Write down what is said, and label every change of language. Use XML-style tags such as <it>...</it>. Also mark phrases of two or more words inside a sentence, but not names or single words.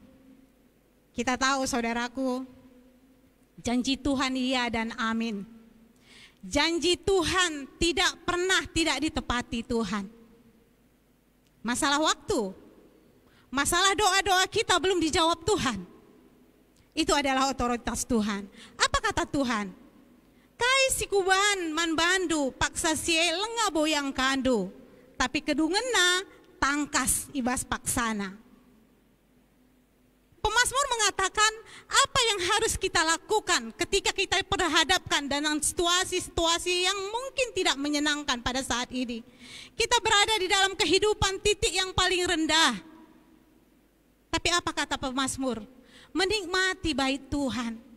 <id>Kita tahu saudaraku, janji Tuhan iya dan amin. Janji Tuhan tidak pernah tidak ditepati Tuhan. Masalah waktu, masalah doa-doa kita belum dijawab Tuhan. Itu adalah otoritas Tuhan. Apa kata Tuhan?</id> <btx>Kai sikuban man bandu paksa sie lenga boyang kandu, tapi kedungena tangkas ibas paksana.</btx> <id>Pemazmur mengatakan apa yang harus kita lakukan ketika kita berhadapkan dengan situasi-situasi yang mungkin tidak menyenangkan pada saat ini. Kita berada di dalam kehidupan titik yang paling rendah. Tapi apa kata pemazmur? Menikmati bait Tuhan.</id>